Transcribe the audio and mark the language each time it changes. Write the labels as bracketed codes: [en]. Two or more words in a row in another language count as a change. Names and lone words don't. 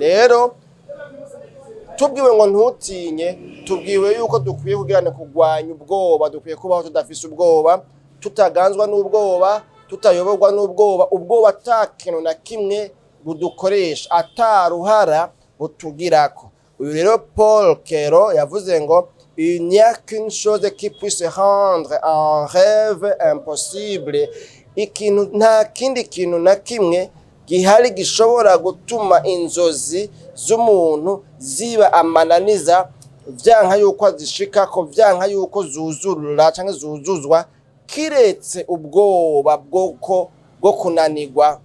[rn] Rero tubwiwe ngo ntutinye, tubwiwe yuko dukwiye kugirana kugwanya ubwoba, dukwiye kubaho tudafise ubwoba, tutaganzwa n'ubwoba, tutayoborwa n'ubwoba, ubwoba atakintu na kimwe budukoresha, ataruhara butugirako. Uyu rero Paul Kero yavuze ngo [fr] il n'y a qu'une chose qui puisse rendre un rêve impossible. [rn] Ikintu nta kindi kintu na kimwe gihari gishobora gutuma inzozi z'umuntu ziba amananiza, vyanka yuko azishikako, vyanka yuko zuzurura canke zuzuzwa, kiretse ubwoba bwo kunanirwa.